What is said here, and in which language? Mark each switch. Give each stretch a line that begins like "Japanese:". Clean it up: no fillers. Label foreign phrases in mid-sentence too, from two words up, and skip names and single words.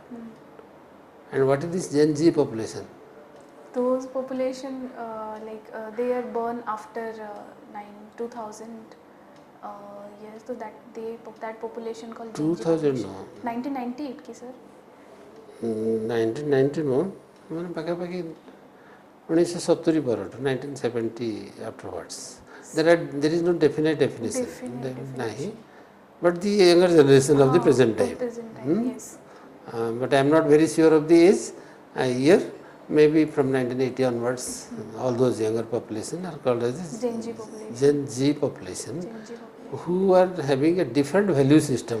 English: And what is this Gen Z population? Those population they are born after 2000 years, so that population called 2000 no. 1998 ki sir. 1990 no.
Odia: ମାନେ ପାଖାପାଖି 1970 ପରଠୁ 1970 afterwards.
English: There is no definite definition.
Hindi: Nahi.
English: But the younger generation of the present time. Yes. But I am not very sure of the age. Year maybe from 1980 onwards, all those younger population are called as Gen Z population, who are having a different value system.